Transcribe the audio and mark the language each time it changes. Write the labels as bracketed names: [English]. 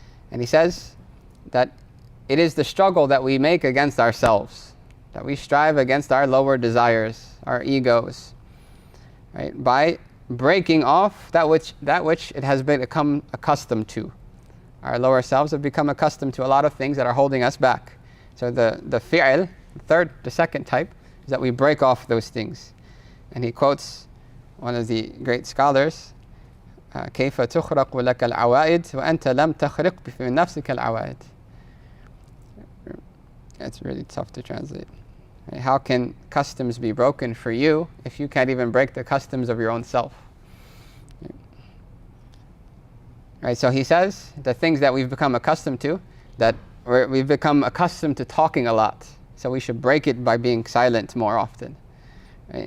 [English] And he says that it is the struggle that we make against ourselves, that we strive against our lower desires, our egos, right, by breaking off that which it has become accustomed to. Our lower selves have become accustomed to a lot of things that are holding us back. So the fi'l, the second type, is that we break off those things. And he quotes one of the great scholars, [Arabic] كيف تخرق لك العوائد وأنت لم تخرق في نفسك العوائد. [English] It's really tough to translate. Right? How can customs be broken for you if you can't even break the customs of your own self? Right, so he says the things that we've become accustomed to, that we've become accustomed to talking a lot, so we should break it by being silent more often. Right?